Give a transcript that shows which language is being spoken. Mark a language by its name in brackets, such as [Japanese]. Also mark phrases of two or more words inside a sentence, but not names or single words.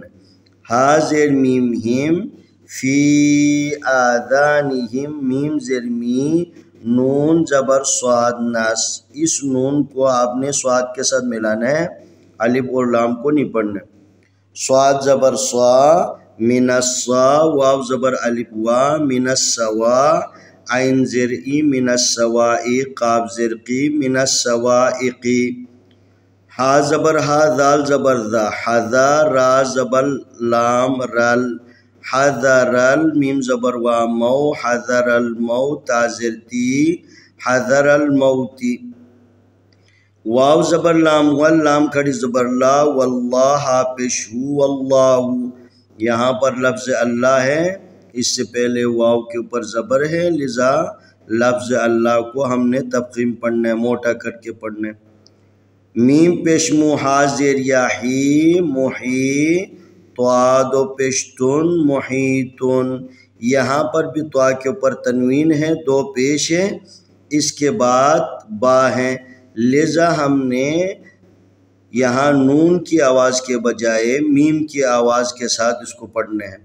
[Urdu] ہا زیر میم ہم، [Arabic] فی آذانہم، [Urdu] میم زیر می، نون زبر صاد نس، اس نون کو آپ نے صاد کے ساتھ ملانا ہے، الف اور لام کو نہیں پڑھنا۔ صاد زبر صا، [Arabic] من الصا، [Urdu] واو زبر الف وا، [Arabic] من السوا، [Urdu] عین زر ای، [Arabic] من السوائی، [Urdu] قاف زر قی، [Arabic] من السوائقی۔ [Urdu] ہا زبر ہا، دال زبر ذا، حذا، را زبر لام رل، حذرل، میم زبر وا مو، [Arabic] حذر الموت، [Urdu] تا زر تی، [Arabic] حذر الموت۔ [Urdu] واو زبر لام ول، لام کھڑی زبر لا، واللہ، ہا پیش ہو، واللہ، یہاں پر لفظ اللہ ہے، اس سے پہلے واو کے اوپر زبر ہے، لذا لفظ اللہ کو ہم نے تفخیم پڑھنا ہے، موٹا کر کے پڑھنا ہے۔ میم پیش موہا زیر یا ہی محی، طوا دو پیش تن محیطن، یہاں پر بھی طوا کے اوپر تنوین ہے، دو پیش ہے، اس کے بعد با ہے، لذا ہم نے یہاں نون کی آواز کے بجائے میم کی آواز کے ساتھ اس کو پڑھنا ہے۔